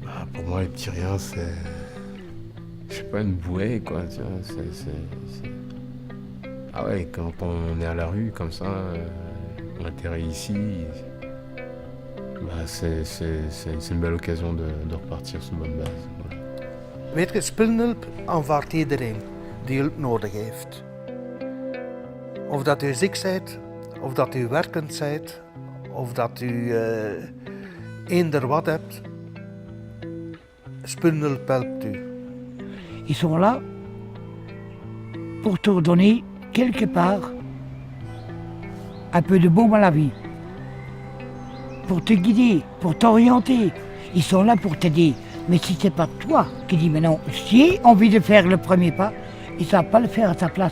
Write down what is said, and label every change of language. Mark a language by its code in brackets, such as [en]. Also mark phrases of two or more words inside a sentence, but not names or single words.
[fr] Pour moi, les petits riens, c'est... Je sais pas, une bouée, quoi. Tu vois, Ah ouais, quand on est à la rue, comme ça, on atterrit ici, bah c'est une belle occasion de repartir sur une bonne base. Voilà. [nl] Weet je, speelhulp aanvaardt iedereen die hulp nodig heeft. Of dat u ziek bent, of dat u werkend bent, of dat u eender wat hebt. Speelhulp helpt u. [fr] Ils sont là pour te redonner quelque part un peu de baume à la vie, pour te guider, pour t'orienter. Ils sont là pour t'aider. Mais si c'est pas toi qui dis mais non, j'ai envie de faire le premier pas, ils ne savent pas le faire à ta place.